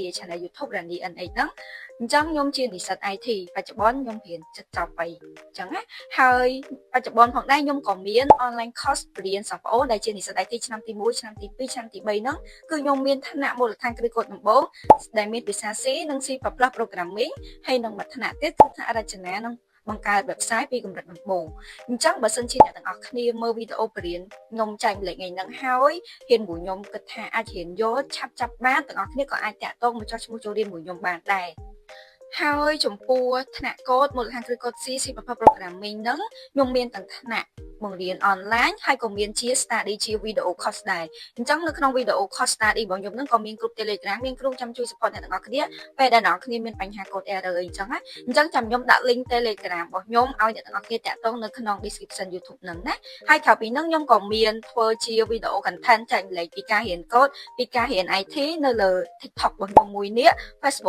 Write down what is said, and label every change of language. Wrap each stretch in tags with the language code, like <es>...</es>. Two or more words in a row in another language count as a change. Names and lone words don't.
<km>Channel YouTube រ៉ានី NA ហ្នឹងអញ្ចឹងខ្ញុំជានិស្សិត IT បច្ចុប្បន្នខ្ញុំរៀនចិត្តចប់3អញ្ចឹងណាហើយបច្ចុប្បន្នផងដែរខ្ញុំក៏មាន</km> <en>online course</en> <km>រៀនសិស្សប្អូនដែលជានិស្សិត IT ឆ្នាំទី1ឆ្នាំទី2ឆ្នាំទី3ហ្នឹងគឺខ្ញុំមានឋានៈមូលដ្ឋានគ្រឹះកូដដំបូងដែលមានភាសា C និង C++ programming ហើយនឹងមួយឋានៈទៀតគឺថ្នាក់រចនានិងបង្កើត website ពីកម្រិតដំបូងអញ្ចឹងបើសិនជាអ្នកទាំងអស់គ្នាមើលវីដេអូបរិញ្ញាខ្ញុំចែកម្លែកថ្ងៃហ្នឹងហើយហ៊ានមួយខ្ញុំគិតថា អាចរៀនយកឆាប់ចាប់បានទាំងអស់គ្នាក៏អាចតាក់ទងមកចុះឈ្មោះចូលរៀនមួយខ្ញុំបានដែរហើយចំពោះថ្នាក់កូដមូលដ្ឋានគ្រឹះកូដ C C++ programming ហ្នឹងខ្ញុំមានទាំងថ្នាក់បង្រៀនអនឡាញហើយក៏មានជា study ជា</km> <en>video course</en> <km>ដែរអញ្ចឹងនៅក្នុង</km> <en>video course study</en> <km>របស់ខ្ញុំហ្នឹងក៏មាន group Telegram មានគ្រូចាំជួយ support អ្នកទាំងអស់គ្នាពេលដែលអ្នកទាំងអស់គ្នាមានបញ្ហា</km> <en>code error</en> <km>អីចឹងណាអញ្ចឹងចាំខ្ញុំដាក់ link Telegram របស់ខ្ញុំឲ្យអ្នកទាំងអស់គ្នាតាក់ទងនៅក្នុង description YouTube ហ្នឹងណាហើយក្រៅពីហ្នឹងខ្ញុំក៏មានធ្វើជា</km> <en>video content</en> <km>ចែកម្លែកពីការរៀន code ពីការរៀន IT នៅលើ TikTok របស់ខ្ញុំមួយនេះ Facebook</km>